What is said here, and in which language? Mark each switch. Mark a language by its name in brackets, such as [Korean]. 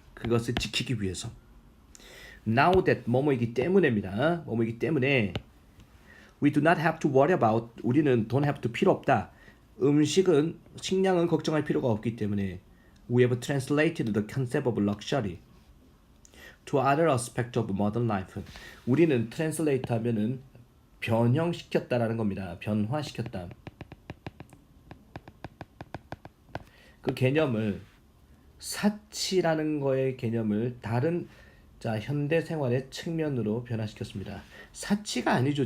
[Korean] 그것을 지키기 위해서. [English] Now that [Korean] 뭐뭐이기 때문에입니다. 뭐뭐이기 때문에 [English] we do not have to worry about [Korean] 우리는 [English] don't have to [Korean] 필요 없다. 식량은 걱정할 필요가 없기 때문에 [English] we have translated the concept of luxury to other aspects of modern life. [Korean] 우리는 translate 하면은 변형시켰다라는 겁니다. 변화시켰다. 그 개념을 사치라는 거의 개념을 다른 자 현대 생활의 측면으로 변화시켰습니다. 사치가 아니죠.